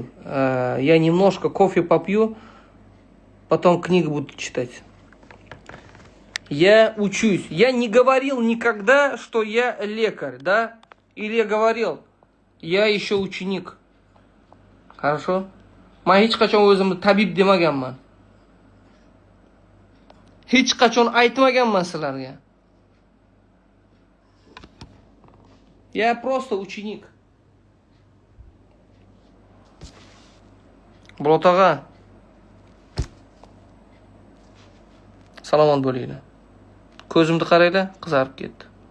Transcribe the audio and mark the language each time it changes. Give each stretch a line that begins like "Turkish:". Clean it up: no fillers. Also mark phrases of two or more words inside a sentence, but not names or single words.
Russian: Я немножко кофе попью, потом книгу буду читать. Я учусь. Я не говорил никогда, что я лекарь, да? Или я говорил, я еще ученик. Хорошо?
Uzbek: Men hech qachon o'zimni tabib demaganman. Hech qachon aytmaganman sizlarga.
Russian: Я просто ученик. Болот аға.
Uzbek: Саламат bo'linglar. Ko'zimni qaranglar, qizarib ketdi.